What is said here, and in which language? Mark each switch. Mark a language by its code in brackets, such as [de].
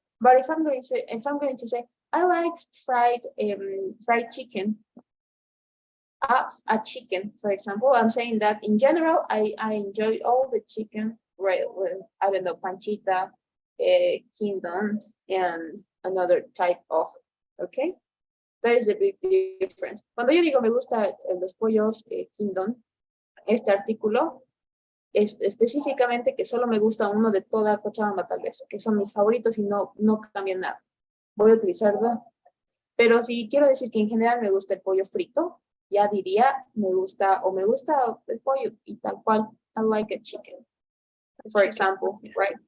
[en] But if I'm going to say I like fried chicken, a chicken, for example, I'm saying that in general I enjoy all the chicken right? With, I don't know, Panchita, kingdoms, and another type of, okay? That is a big difference. [es] Cuando yo digo me gusta los pollos kingdom, este artículo, es específicamente que solo me gusta uno de toda Cochabamba tal vez, que son mis favoritos y no cambian nada. Voy a utilizarlo. Pero si quiero decir que en general me gusta el pollo frito, ya diría me gusta el pollo y tal cual. [en] I like a chicken, for example, right?